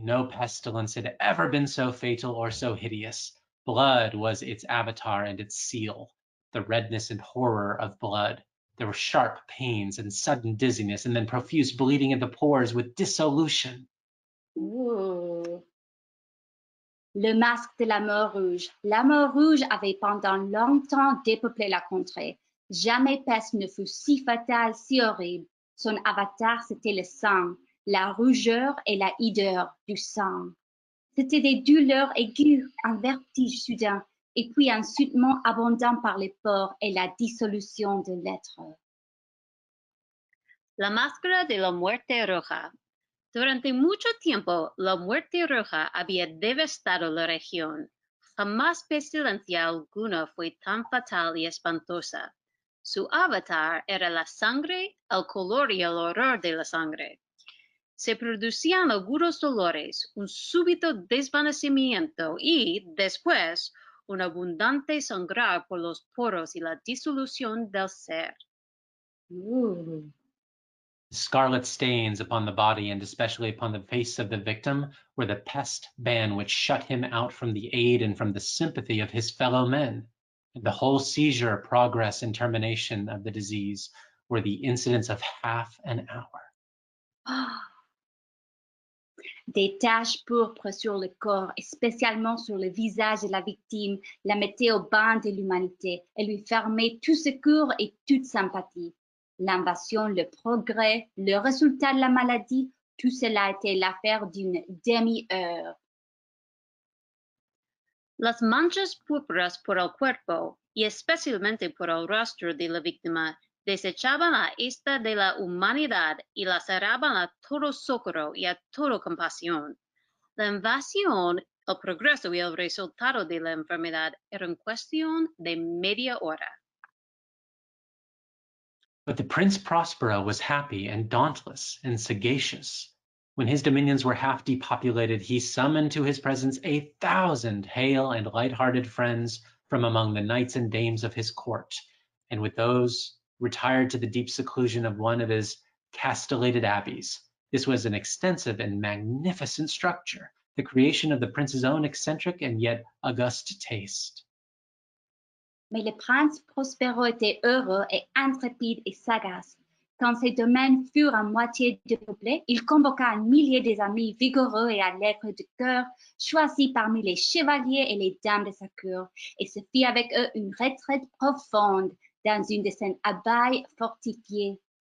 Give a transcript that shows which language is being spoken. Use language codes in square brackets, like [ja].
[en] No pestilence had ever been so fatal or so hideous. Blood was its avatar and its seal, the redness and horror of blood. There were sharp pains and sudden dizziness, and then profuse bleeding at the pores with dissolution. Ooh. [fr] Le masque de la mort rouge. La mort rouge avait pendant longtemps dépeuplé la contrée. Jamais peste ne fut si fatale, si horrible. Son avatar, c'était le sang, la rougeur et la hideur du sang. C'était des douleurs aiguës, un vertige soudain, et puis un suintement abondant par les pores et la dissolution de l'être. [es] La máscara de la muerte roja. Durante mucho tiempo, la muerte roja había devastado la región. Jamás pestilencia alguna fue tan fatal y espantosa. Su avatar era la sangre, el color y el horror de la sangre. Se producían agudos dolores, un súbito desvanecimiento y, después, un abundante sangrar por los poros y la disolución del ser. Ooh. [en] Scarlet stains upon the body, and especially upon the face of the victim, were the pest ban which shut him out from the aid and from the sympathy of his fellow men. And the whole seizure, progress, and termination of the disease were the incidents of half an hour. [fr] Des taches pourpres sur le corps, et spécialement sur le visage de la victime, la mettaient au bain de l'humanité et lui fermaient tout secours et toute sympathie. L'invasion, le progrès, le résultat de la maladie, tout cela était l'affaire d'une demi-heure. [es] Las manchas púrpuras por el cuerpo, y especialmente por el rostro de la víctima, desechaban a esta de la humanidad y la cerraban a todo socorro y a toda compasión. La invasión, el progreso y el resultado de la enfermedad eran cuestión de media hora. [en] But the Prince Prospero was happy and dauntless and sagacious. When his dominions were half depopulated, he summoned to his presence 1,000 hale and light-hearted friends from among the knights and dames of his court, and with those retired to the deep seclusion of one of his castellated abbeys. This was an extensive and magnificent structure, the creation of the prince's own eccentric and yet august taste. [fr] Mais le prince Prospero était heureux et intrépide et sagace. Quand ses domaines furent à moitié dépeuplés, il convoqua un millier des amis vigoureux et allègres de cœur, choisis parmi les chevaliers et les dames de sa cour, et se fit avec eux une retraite profonde dans une de ses abbayes fortifiées.